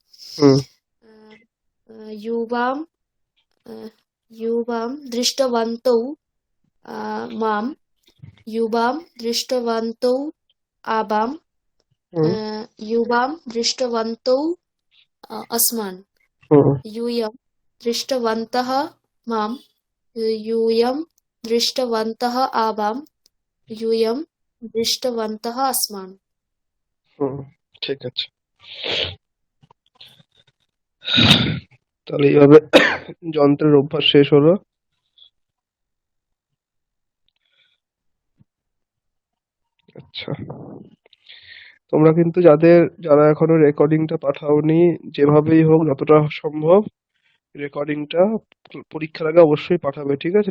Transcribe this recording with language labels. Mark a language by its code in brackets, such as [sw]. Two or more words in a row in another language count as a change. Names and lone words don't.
[sa] युवां दृष्टवन्तौ माम्, युवां दृष्टवन्तौ आवां, युवां दृष्टवन्तौ अस्मान्। यूयं दृष्टवन्तः माम्, यूयं दृष्टवन्तः आवां यूयं दृष्टवन्तः अस्मान्। [bn] হুম, ঠিক আছে। তাহলে এইভাবে যন্ত্রের অভ্যাস শেষ হলো। আচ্ছা, তোমরা কিন্তু যারা এখনো রেকর্ডিংটা পাঠাওনি, যেভাবেই হোক যতটা সম্ভব রেকর্ডিংটা পরীক্ষার আগে অবশ্যই পাঠাবে, ঠিক আছে?